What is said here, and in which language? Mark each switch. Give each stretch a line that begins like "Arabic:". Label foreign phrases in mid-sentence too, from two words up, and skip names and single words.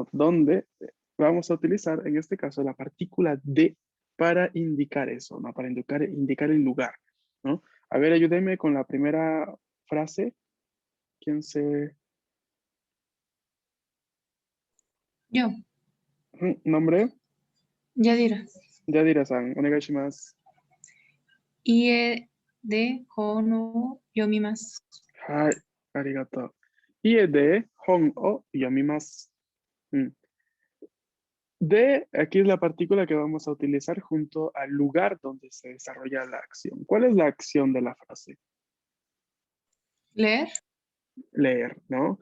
Spanish: ¿Dónde vamos a utilizar, en este caso, la partícula de para indicar eso, ¿no? Para indicar el lugar, ¿no? A ver, ayúdenme con la primera frase. ¿Quién se...? Yo, ¿Nombre? Yadira.
Japanese: Yadiraさん、お願いします. 家で本を読みます. はい、ありがとう. 家で本を読みます.
Spanish: De, aquí es la partícula que vamos a utilizar junto al lugar donde se desarrolla la acción. ¿Cuál es la acción de la frase? Leer Leer, ¿no?